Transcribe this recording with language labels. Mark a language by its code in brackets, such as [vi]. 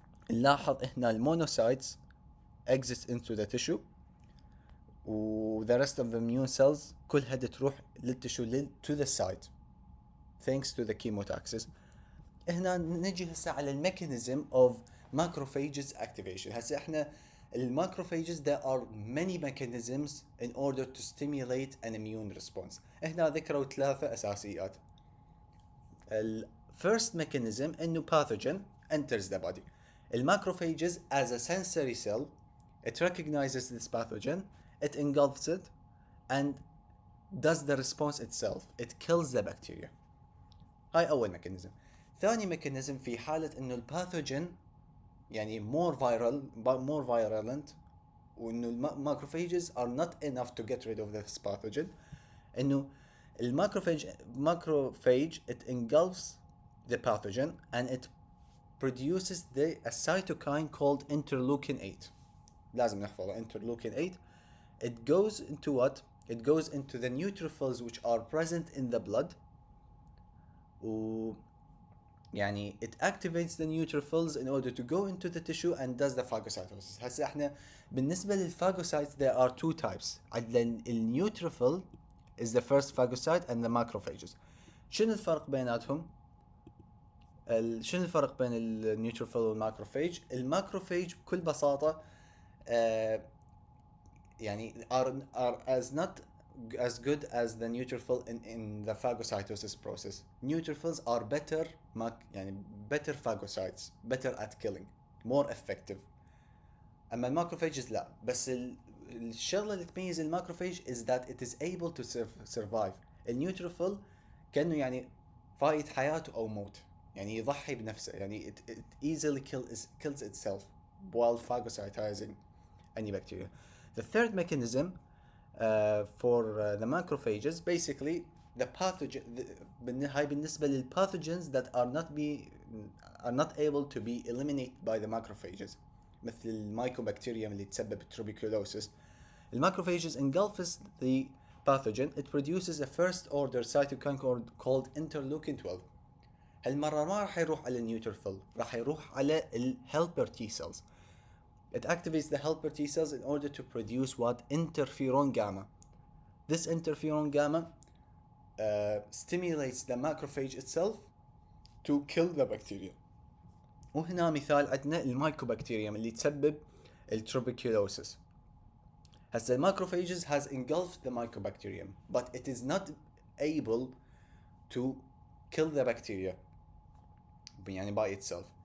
[ar] نلاحظ هنا المونوسايتس [en] exit into the tissue و the rest of the immune cells [ar] كلها تروح للتشو [en] to the side thanks to the chemotaxis. [ar] هنا نجي هسه على الميكانيزم [en] of macrophages activation. [ar] هسه احنا الماكروفاجز [en] there are many mechanisms in order to stimulate an immune response. [ar] هنا ذكروا 3 اساسيات. [en] ال first mechanism انه pathogen enters the body. الماكروفاجز as a sensory cell it recognizes this pathogen, it engulfs it and does the response itself. It kills the bacteria. [ar] هاي أول ميكانيزم. ثاني ميكانيزم في حالة إنه الباثوجين يعني [en] more virulent [ar] وإنه الماكروفاجز [en] are not enough to get rid of this pathogen. إنه macrophage it engulfs the pathogen and it produces a cytokine called interleukin 8. [ar] لازم نحفظه interleukin 8. [en] It goes into what? It goes into the neutrophils which are present in the blood. [ar] يعني [en] it activates the neutrophils in order to go into the tissue and does the phagocytosis. [ar] هسه احنا بالنسبة [en] للphagocytes there are 2 types. النeutrophil is the first phagocyte and the macrophages. [ar] شنو الفرق بيناتهم؟ شنو الفرق بين النيوتروفيل والماكروفاج؟ الماكروفاج بكل بساطة يعني [en] are as not as good as the neutrophil in the phagocytosis process. Neutrophils are better يعني better phagocytes, better at killing, more effective. [ar] أما الماكروفاجز لا. بس الشغلة اللي تميز الماكروفاج [en] is that it is able to survive. [ar] النيوتروفيل كأنه يعني فايت حياته أو موت. يعني يضحي بنفسه. يعني [en] it easily kills itself while phagocytizing any bacteria. The third mechanism for the macrophages basically the pathogen [ar] هاي بالنسبة [en] للpathogens that are not able to be eliminated by the macrophages [ar] مثل الميكوبكتيريوم اللي تسبب [en] tuberculosis. الماكروفاges engulfs the pathogen. It produces a first order cytokine called interleukin 12. [ar] هالمرة ما راح يروح على النيوتروفيل راح يروح على الhelper T cells. [en] It activates the helper T cells in order to produce what? Interferon gamma. This interferon gamma stimulates the macrophage itself to kill the bacteria. [ar] وهنا مثال عندنا الميكوبكتيريوم اللي تسبب التروبيكيولوسيس. هسه [en] الماكروفاges has engulfed the mycobacterium but it is not able to kill the bacteria يعني by itself.